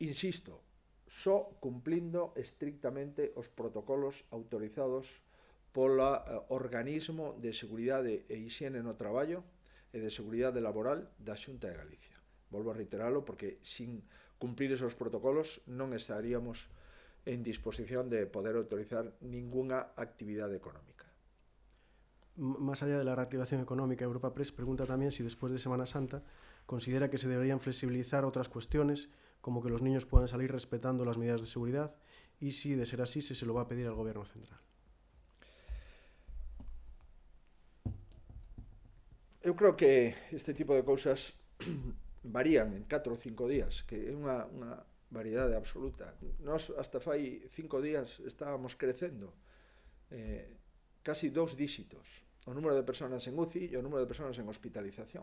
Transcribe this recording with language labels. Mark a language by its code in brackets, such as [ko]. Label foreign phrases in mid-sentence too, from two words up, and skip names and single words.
[gl] Insisto, só cumplindo estrictamente os protocolos autorizados polo organismo de seguridade e higiene no traballo e de seguridade laboral da Xunta de Galicia. Volvo a reiteralo porque [es] sin cumplir esos protocolos [gl] non estaríamos en disposición de poder autorizar ninguna actividade económica. [es] Más allá de la reactivación económica, Europa Press pregunta también si después de Semana Santa considera que se deberían flexibilizar otras cuestiones, como que los niños puedan salir respetando las medidas de seguridad, y si, de ser así, se lo va a pedir al Gobierno central. [gl] Eu creo que este tipo de cousas varían en 4 ou 5 días, que é unha variedade absoluta. Nós hasta fai 5 días estábamos crecendo casi 2 díxitos o número de personas en UCI e o número de personas en hospitalización.